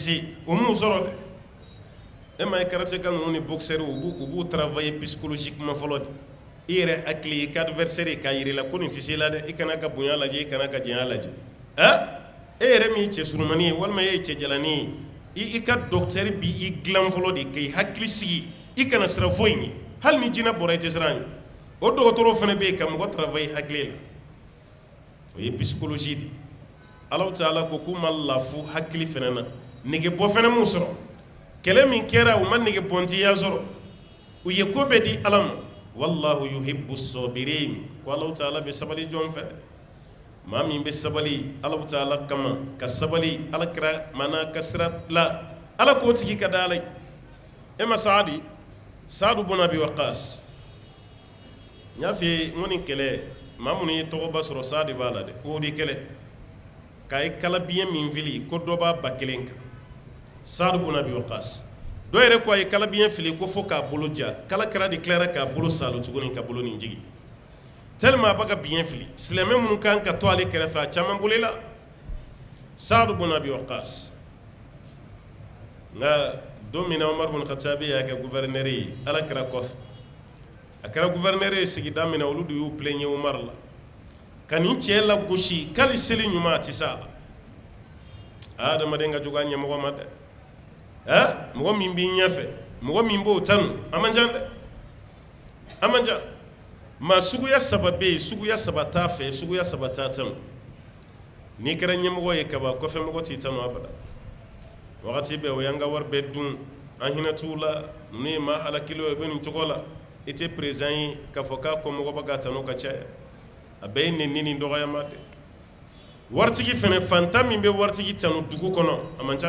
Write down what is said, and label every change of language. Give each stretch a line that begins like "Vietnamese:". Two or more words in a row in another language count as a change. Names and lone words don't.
Bambara: se o m'u sɔrɔ dɛ e ma ye karateka ninnu ni boxeur u b'u
French: travailler psychologiquement
Bambara: fɔlɔ de i yɛrɛ hakili i ka adversaire k'a yir'i la ko nin tɛ se la dɛ i kana ka bonya lajɛ i kana ka janya lajɛ e yɛrɛ min ye cɛ surumani ye walima e ye cɛ jalani ye i ka docteur b'i dilan fɔlɔ de k'i hakili sigi i kana sira foyi ɲɛ hali ni jinɛ bɔra i tɛ siran ɲɛ o dɔgɔtɔrɔw fana bɛ yen ka mɔgɔ travailler hakili la o ye psychologie de Allahu Taala ko k'u ma lafu hakili fana na nege bɔ fana m'u sɔrɔ kɛlɛ min kɛra u ma nege bɔntiya sɔrɔ u ye ko bɛɛ di Ala ma
Arabic: والله يحب الصابرين
Bambara: ko Allahu Taala bɛ sabali jɔn fɛ maa min bɛ sabali Allahu Taala kama ka sabali alakira mana ka sira la Ala k'o tigi ka da Ala ye e ma Saadu bun Abi Waqas n y'a f'i ye n ko nin kɛlɛ maa minnu ye tɔgɔba sɔrɔ Saadu b'a la dɛ o de kɛlɛ k'a ye kalabiɲɛ min fili ko dɔ b'a ba kelen kan Saadu bun Abi Waqas dɔ yɛrɛ ko a ye kalabiɲɛ fili ko fo k'a bolo ja kala kɛra de tilara k'a bolo salo tuguni ka bolo nin jigi tellement baka bien fili silamɛ minnu kan ka to ale kɛrɛfɛ a caman bolila Saad ibn Abi Waqqas nga don min na Umar ibn Khattab y'a kɛ gouverneur ye ala kɛra kɔfɛ a kɛra gouverneur ye sigida min na olu de y'u plaigner Umar la ka nin cɛ la gosi k'ali seli ɲuman a tɛ s'a la adamaden ka jugu a ɲɛmɔgɔ ma dɛ mɔgɔ min b'i ɲɛfɛ mɔgɔ min b'o tanu a man can dɛ a man can maa suguya saba bɛ yen suguya saba t'a fɛ suguya saba t'a tanu n'i kɛra ɲɛmɔgɔ ye kaba kɔfɛ mɔgɔ t'i tanu abada wagati bɛɛ o y'an ka wari bɛɛ dun an hinɛ t'u la ninnu ye maa halakili ye u bɛ nin cogo la i tɛ président ye k'a fɔ k'a kɔmɔgɔ bɛ k'a tanu ka caya a bɛɛ ye nɛni ni dɔgɔyama de waritigi fɛnɛ fantan min bɛ waritigi tanu dugu kɔnɔ a man can